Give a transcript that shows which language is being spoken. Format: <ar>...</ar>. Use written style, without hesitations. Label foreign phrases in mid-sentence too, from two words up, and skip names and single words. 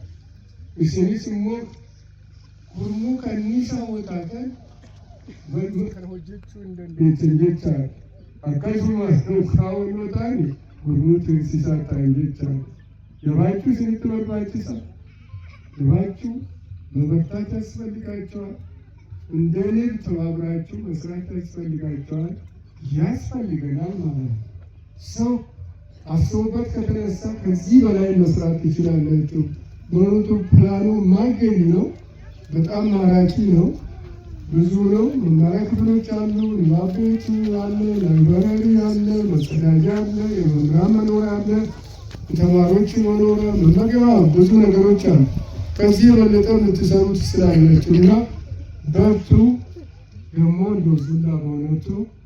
<om>Isinis immoo gurmuu kanniisaa hojjetan bal'oo kan hojjechuu hin dandeettan jechaadha. Akkasumas kaawwannoo ta'ani gurmuu teessisaa ta'an jechaadha. Jabaachuu isinitti barbaachisa.</om> <am>Jabaachuu መበርታት ያስፈልጋቸዋል። እንደኔም ተባብራችሁ መስራት ያስፈልጋቸዋል። ያስፈልገናል ማለት ነው። ሰው አስቦበት ከተነሳ ከዚህ በላይ መስራት ይችላላችሁ። በእውነቱ ፕላኑ ማገኝ ነው። በጣም ማራኪ ነው። ብዙ ነው። መማሪያ ክፍሎች አሉ፣ ንባብ ቤት አለ፣ ላይብረሪ አለ፣ መጸዳጃ አለ፣ የመምህራን መኖሪያ አለ፣ የተማሪዎች መኖሪያ፣ መመገቢያ፣ ብዙ ነገሮች አሉ። ከዚህ የበለጠ የምትሰሩት ስላላችሁ እና በርቱ። ደግሞ እንደዚሁና በእውነቱ</am>